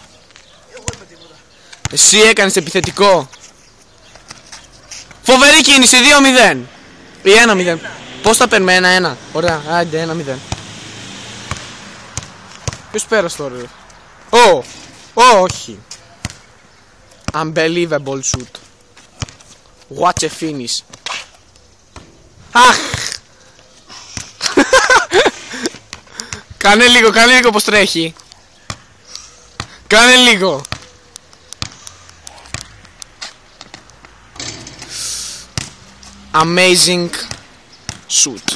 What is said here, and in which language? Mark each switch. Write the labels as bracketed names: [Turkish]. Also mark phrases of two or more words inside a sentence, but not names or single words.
[Greek] Εσύ έκανες επιθετικό. Φοβερή κίνηση, 2-0. Ή 1-0. Πώς θα παίρνουμε 1-1. Ωραία, άντε 1-0. Ποιος πέρασε τώρα ρε? Όχι. [English] Unbelievable shoot. What a finish. [Greek] Αχ. Κάνε λίγο πως τρέχει. Κάνε λίγο. [English] Amazing shoot.